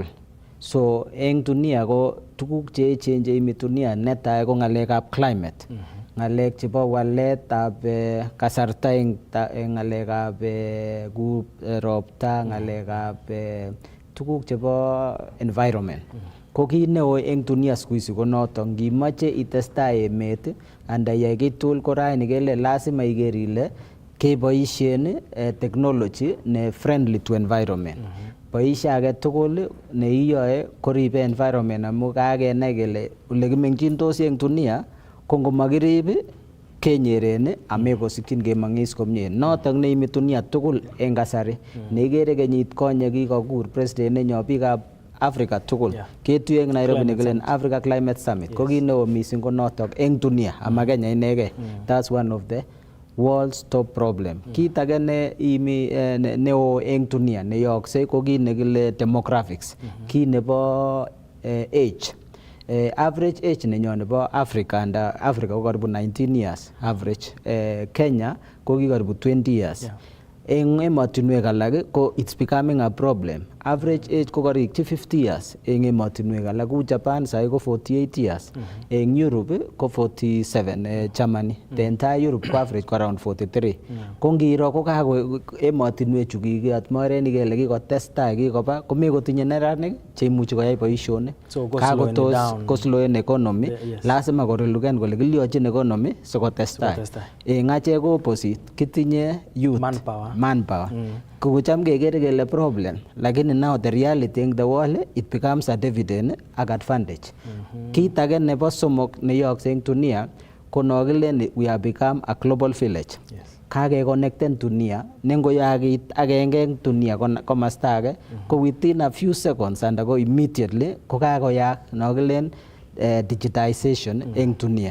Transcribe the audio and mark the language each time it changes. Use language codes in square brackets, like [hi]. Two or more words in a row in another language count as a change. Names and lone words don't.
[kln] So en dunia ko tuguk cheechen cheimi dunia netai ko ngalekab climate. Ngalek chebo waletab kasarta eng ngalekab ropta, ngalekab tuguk chebo environment. Ko kit neo eng dunia [sw] siku hizi [kln] ko noton, ngimache itestai emet anda iyai kiy tugul ko raini kele lazima iker ile keboisien technology ne [en] friendly to environment. [kln] Boisie age tugul ne iyoe koribe environment amu kakenai kele ole kimengchindos eng dunia ko ngomakirib kenyeren amekosikyin kemengis komie. Notok neimi dunia tugul eng kasari. Neikere kenyit konye kikokur president nenyo biikab Africa tugul. Ketuye eng Nairobi nekilen Africa Climate Summit. Ko kit neo missing ko notok eng dunia ama Kenya inegei. [en] That's one of the world's top problem. [kln] Kit age neo eng dunia neyookse ko kit nekile demographics. Kit nebo age. [en] Average age [kln] nenyo nebo Africa and Africa ko karibu [en] 19 years average. [kln] Kenya ko ki karibu 20 years. Eng emotinwek alak ko [en] it's becoming a problem. [kln] Average age ko karikyi 50 years eng emotinwek alak. Ku Japan sai ko 48 years. Eng Europe ko 47, Germany. [en] The entire Europe ko average ko around 43. [kln] Ko ngiro ko kako emotinwek chu kikiyat morenik kele kikotestai kikoba komekotinye neranik cheimuchi koyai boisionik. Kakotos kosloen economy. Lazima koreluken kole kiliyochin economy sikotestai. Eng achek ko opposite. Kitinye [en] youth manpower. [kln] Kucham kekere kele problem, lakini [en] now the reality in the world it becomes a dividend ak advantage. [kln] Kit age nebo somok neyookse eng dunia ko nokilen [en] we have become a global village. [kln] Kakeconnecten dunia nengoyaak kit agenge eng dunia komasta age ko [en] within a few seconds and [kln] ko immediately ko kakoyaak nokilen digitization eng dunia.